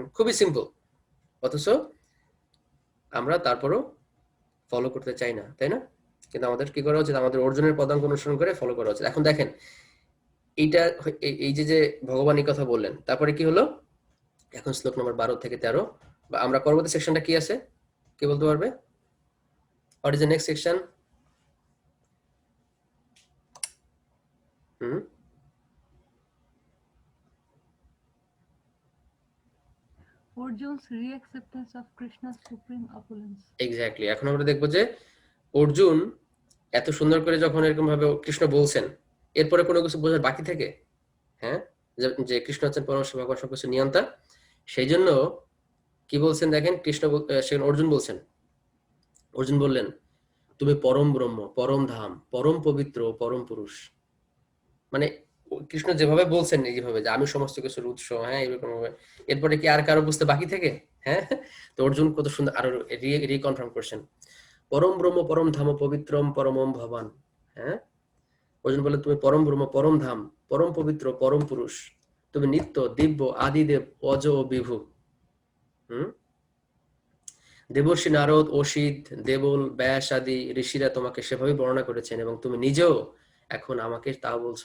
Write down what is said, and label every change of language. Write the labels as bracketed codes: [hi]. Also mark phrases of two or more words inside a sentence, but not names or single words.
[bn] খুবই সিম্পল, অথচ আমরা তারপরও ফলো করতে চাই না, তাই না? কিন্তু আমাদের কি করা উচিত? আমাদের অর্জুনের পদাঙ্ক অনুসরণ করে ফলো করা উচিত। এখন দেখেন, এইটা এই যে ভগবান এই কথা বললেন, তারপরে কি হলো? এখন শ্লোক নম্বর 12 থেকে 13, বা আমরা পরবর্তী সেকশনটা কি আছে, কে বলতে পারবে? [en] What is the next section? Arjun's re-acceptance of Krishna's supreme opulence. [bn] এক্স্যাক্টলি। এখন আমরা দেখবো যে অর্জুন এত সুন্দর করে যখন এরকম ভাবে কৃষ্ণ বলছেন, এরপরে কোনো কিছু বোঝার বাকি থাকে? হ্যাঁ, যে কৃষ্ণ হচ্ছেন পরমেশ্বর ভগবান, সবকিছু নিয়ন্তা। সেই জন্য কি বলছেন দেখেন, সেখানে অর্জুন বললেন, তুমি পরম ব্রহ্ম, পরম ধাম, পরম পবিত্র, পরম পুরুষ। মানে কৃষ্ণ যেভাবে বলছেন, এইভাবে যে আমি সমস্ত কিছুর উৎস, হ্যাঁ, এরকম ভাবে, এরপরে কি আর কারো বুঝতে বাকি থেকে? হ্যাঁ, তো অর্জুন কত সুন্দর আরো রিকনফার্ম করছেন, [sa] পরম ব্রহ্ম পরম ধাম পবিত্রম পরমম ভবান। [bn] হ্যাঁ, অর্জুন বলে তুমি পরম ব্রহ্ম, পরম ধাম, পরম পবিত্র, পরম পুরুষ। তুমি নিত্য, দিব্য, আদিদেব, অজ ও বিভু। হুম দেবর্ষি নারদ, অসিত, দেবল, ব্যাস আদি ঋষিরা তোমাকে সেভাবে বর্ণনা করেছেন এবং তুমি নিজেও এখন আমাকে তা বলছো।